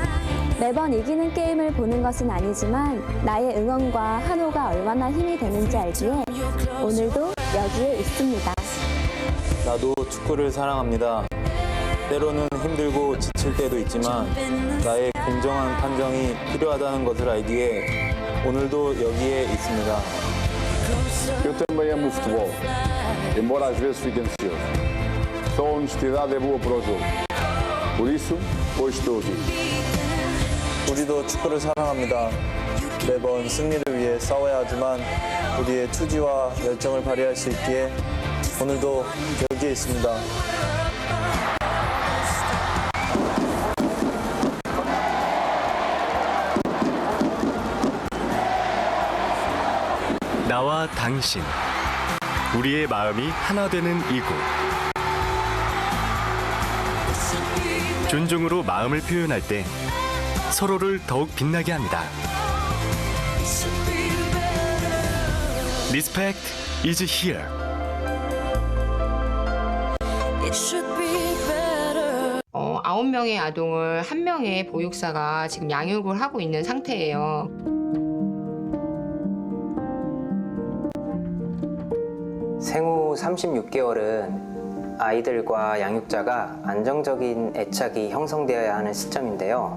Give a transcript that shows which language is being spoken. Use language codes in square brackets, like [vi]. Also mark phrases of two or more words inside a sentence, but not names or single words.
[ko] 매번 이기는 게임을 보는 것은 아니지만 나의 응원과 환호가 얼마나 힘이 되는지 알기에 오늘도 여기에 있습니다. 나도 축구를 사랑합니다. 때로는 힘들고 지칠 때도 있지만 나의 공정한 판정이 필요하다는 것을 알기에 오늘도 여기에 있습니다. [pt] Eu também amo o futebol, embora às vezes fique ansioso. Só a honestidade é boa para o jogo. Por isso, hoje estou aqui. [ko] 우리도 축구를 사랑합니다. 매번 승리를 위해 싸워야 하지만 우리의 투지와 열정을 발휘할 수 있기에 오늘도 여기에 있습니다. 나와 당신, 우리의 마음이 하나 되는 이곳. 존중으로 마음을 표현할 때 서로를 더욱 빛나게 합니다. [en] Respect is here. [ko] 9명의 아동을 1명의 보육사가 지금 양육을 하고 있는 상태예요. 생후 36개월은 아이들과 양육자가 안정적인 애착이 형성되어야 하는 시점인데요.